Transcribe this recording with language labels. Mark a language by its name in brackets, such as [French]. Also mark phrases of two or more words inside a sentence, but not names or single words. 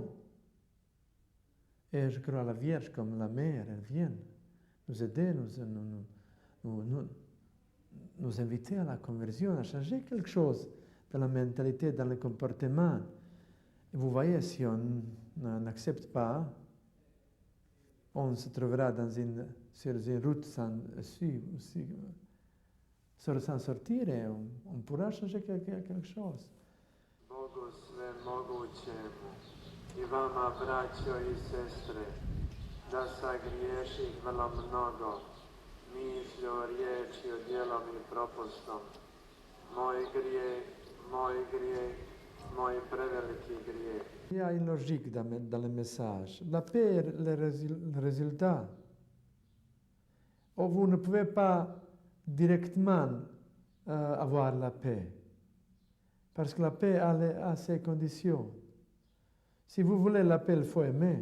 [French] Et je crois à la Vierge comme la mère, elle vient nous aider, nous inviter à la conversion, à changer quelque chose dans la mentalité, dans le comportement. Et vous voyez, si on n'accepte pas, on se trouvera sur une route sans sortir et on pourra changer quelque chose. [Croatian] Bogu svemogućemu I vama, braćo I sestre, da sagriješih vrlo mnogo, mišlju, riječi, djelom I propustom. Moj grijeh, moj preveliki grijeh. [French] Il y a une logique dans le message. La paix est le résultat. Vous ne pouvez pas directement avoir la paix. Parce que la paix a ses conditions. Si vous voulez la paix, il faut aimer.